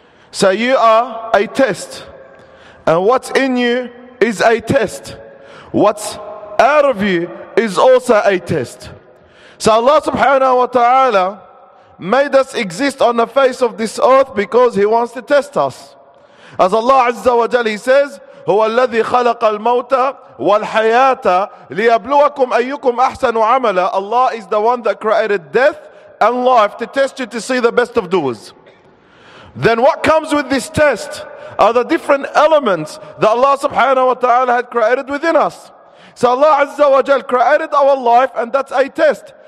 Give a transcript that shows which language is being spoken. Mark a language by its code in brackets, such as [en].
[en] So you are a test, and what's in you is a test. What's out of you is also a test. So Allah subhanahu wa ta'ala made us exist on the face of this earth because He wants to test us. As Allah Azza wa Jalla says, [ar] هو الذي خلق الموت والحياة ليبلوكم أيكم أحسن عملا. [en] Allah is the one that created death and life to test you to see the best of doers. Then what comes with this test are the different elements that Allah subhanahu wa ta'ala had created within us. So Allah Azza wa Jalla created our life, and that's a test.